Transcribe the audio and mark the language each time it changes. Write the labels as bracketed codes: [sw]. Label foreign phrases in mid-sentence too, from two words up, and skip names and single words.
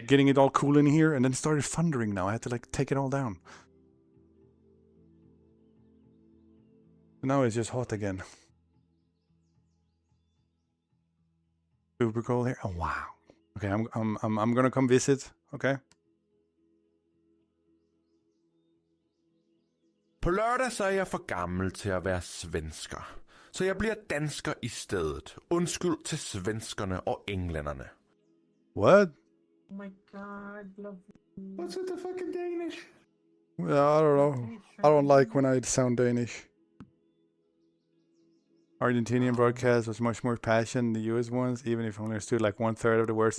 [en] getting it all cool in here, and then it started thundering now. I had to like take it all down. Now it's just hot again. Super cold here. Oh wow. Okay, I'm gonna come visit. Okay. [da] På lørdag så er jeg for gammel til at være svensker. Så jeg bliver dansker i stedet. Undskyld til svenskerne og englænderne. [en] What? Oh my god, love you. What's with the fucking Danish? Yeah, I don't know. I don't like when I sound Danish. Argentinian broadcast was much more passion than the US ones, even if I understood like 1/3 of the words.